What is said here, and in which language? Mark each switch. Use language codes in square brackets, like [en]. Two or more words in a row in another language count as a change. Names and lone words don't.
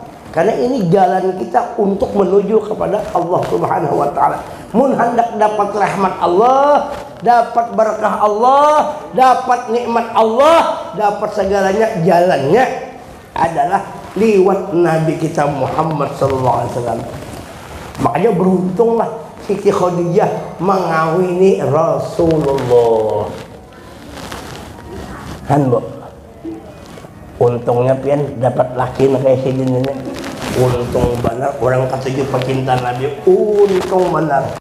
[id] Karena ini jalan kita untuk menuju kepada Allah [ar] سبحانه وتعالى. [bjn] Mun hendak dapat rahmat Allah, dapat berkah Allah, dapat nikmat Allah, dapat segalanya, jalannya adalah liwat Nabi kita Muhammad [ar] صلى الله عليه وسلم. [id] Makanya beruntunglah Siti Khadijah mengawini Rasulullah. [bjn] Kan Bu, untungnya pian dapat laki kayak sidin ini. Untung benar orang ketujuh pecinta Nabi, untung benar.